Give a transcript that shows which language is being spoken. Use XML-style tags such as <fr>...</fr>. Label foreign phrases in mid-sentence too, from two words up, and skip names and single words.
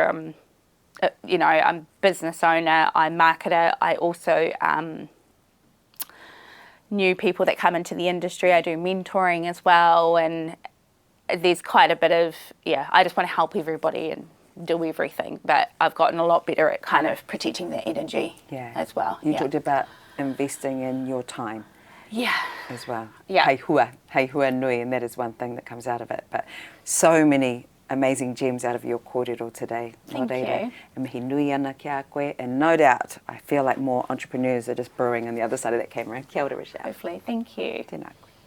<en>I'm business owner, I'm marketer, I also new people that come into the industry, I do mentoring as well, and there's quite a bit of, I just want to help everybody and do everything, but I've gotten a lot better at kind of protecting the energy as well. You talked about investing in your time as well.</en> <mi>Hei Huanui,</mi> <en>and that is one thing that comes out of it, but so many amazing gems out of your kōrero today. Thank you.</en> <mi>E mihi nui ana ki a koe,</mi> <en>and no doubt, I feel like more entrepreneurs are just brewing on the other side of that camera.</en> <mi>Kia ora, Rochelle.</mi> <en>Hopefully, thank you.</en> <mi>Tēnā koe.</mi>